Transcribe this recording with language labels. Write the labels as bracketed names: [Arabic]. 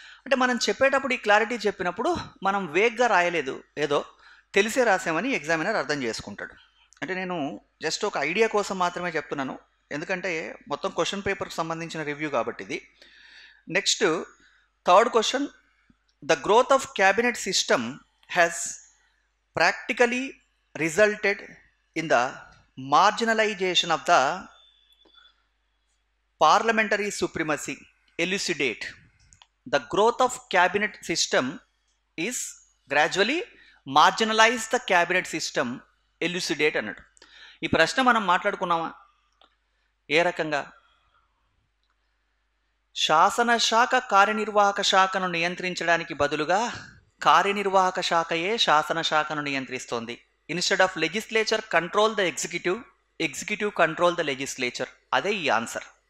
[Telugu] అంటే మనం చెప్పేటప్పుడు ఈ క్లారిటీ చెప్పినప్పుడు మనం వేగ్గా రాయలేదు, ఏదో తెలిసే రాసామని ఎగ్జామినర్ అర్థం చేసుకుంటాడు. అంటే నేను జస్ట్ ఒక ఐడియా కోసం మాత్రమే చెప్తున్నాను, ఎందుకంటే మొత్తం క్వశ్చన్ పేపర్కి సంబంధించిన రివ్యూ కాబట్టి ఇది. [English] Next third question, the growth of cabinet system has practically resulted in the marginalization of the parliamentary supremacy. Elucidate. The growth of cabinet system is gradually marginalize the cabinet system. [Telugu] Elucidate అన్నాడు. ఈ ప్రశ్న మనం మాట్లాడుకున్నామా? ఏ రకంగా? శాసనశాఖ కార్యనిర్వాహక శాఖను నియంత్రించడానికి బదులుగా కార్యనిర్వాహక శాఖయే శాసనశాఖను నియంత్రిస్తోంది. [English] Instead of legislature control the executive, executive control the legislature. [Telugu] అదే ఈ ఆన్సర్.